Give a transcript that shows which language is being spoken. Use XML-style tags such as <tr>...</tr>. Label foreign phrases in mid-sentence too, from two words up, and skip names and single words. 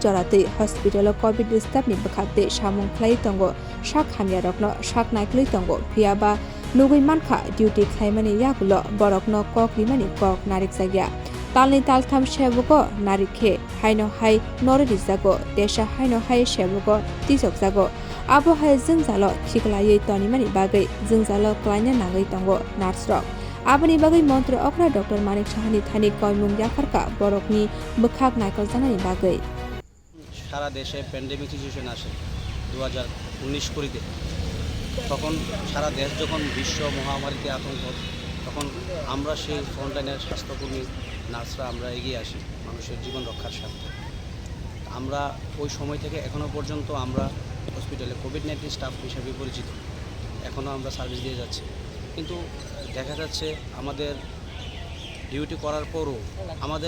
<trp>joratei</trp> <en>hospital covid staff</en> <trp>ni bakate samung khlai tongo sak hamya rokno sak naikloi tongo piaba nugui mankha duty khlaimani yagulo borokno kokrimani kok narik sagya Talni Taltham Sebokrok Narikhe Haino Hai Norodizago Desha Haino Hai Sebokrok Tisakha Abo Hai Zingzalo Khlainani Tonimani Bagai Zingzalo Khlainani Tongo Narsrok Abani Bagai Montre Okra Dr. Manik Shahani Thani Koimung Yafarka Borokni Bukhak Naikol Janani Bagai</trp> <bn>সারা দেশে</bn> <en>pandemic situation</en> <bn>আসে 2019 কুড়িতে তখন সারা দেশ যখন বিশ্ব মহামারীতে আতঙ্ক তখন আমরা সেই ফ্রন্টলাইনের স্বাস্থ্যকর্মী নার্সরা আমরা এগিয়ে আসি মানুষের জীবন রক্ষার স্বার্থে আমরা ওই সময় থেকে এখনো পর্যন্ত আমরা হসপিটালে</bn> <en>Covid-19 staff</en> <bn>হিসেবে পরিচিত এখনো আমরা সার্ভিস দিয়ে যাচ্ছি কিন্তু দেখা যাচ্ছে আমাদের ডিউটি করার পরও আমাদের</bn>